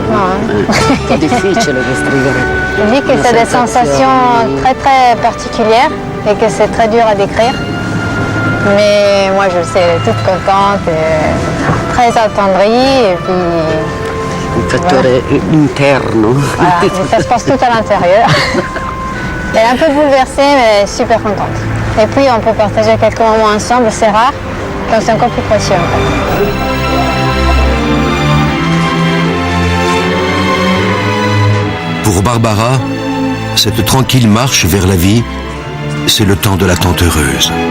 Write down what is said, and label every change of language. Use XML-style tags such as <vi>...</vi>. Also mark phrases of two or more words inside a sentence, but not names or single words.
<it>No, È difficile descrivere.</it> <fr>Je dis que</fr> <it>una</it> <fr>c'est des</fr> <it>sensazione.</it> <fr>sensations très très particulières et que c'est très dur à décrire. Mais moi je le sais, elle est toute contente, et très attendrie et puis</fr> <it>Un fattore interno.</it> <fr>voilà, mais ça se passe tout à l'intérieur. Elle est un peu bouleversée mais super contente. Et puis on peut partager quelques moments ensemble, c'est rare, donc c'est encore plus précieux en fait. Pour Barbara, cette tranquille marche vers la vie, c'est le temps de l'attente heureuse.</fr>